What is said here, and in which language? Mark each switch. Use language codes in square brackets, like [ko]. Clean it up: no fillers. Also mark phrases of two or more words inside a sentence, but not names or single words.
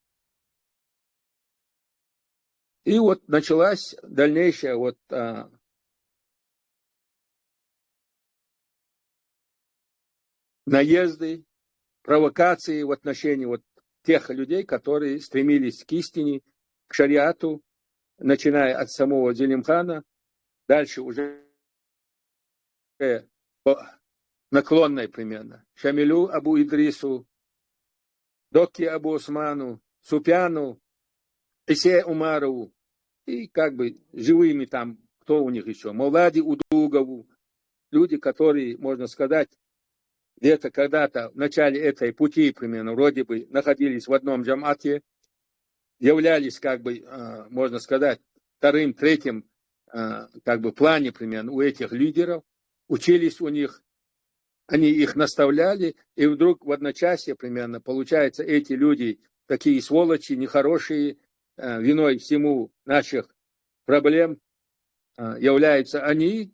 [ru] И вот началась дальнейшая вот наезды, провокации в отношении вот тех людей, которые стремились к истине, к шариату, начиная от самого Зелимхана, дальше уже наклонной примерно Шамилю Абу Идрису, Докки Абу Осману, Супяну, Исе Умарову, и как бы живыми там, кто у них еще, Мавлади Удугову, люди, которые, можно сказать, где-то когда-то в начале этой пути примерно вроде бы находились в одном джамате, являлись как бы, можно сказать, вторым, третьим как бы плане примерно у этих лидеров, учились у них, они их наставляли, и вдруг в одночасье примерно, получается, эти люди, такие сволочи, нехорошие, виной всему наших проблем являются они.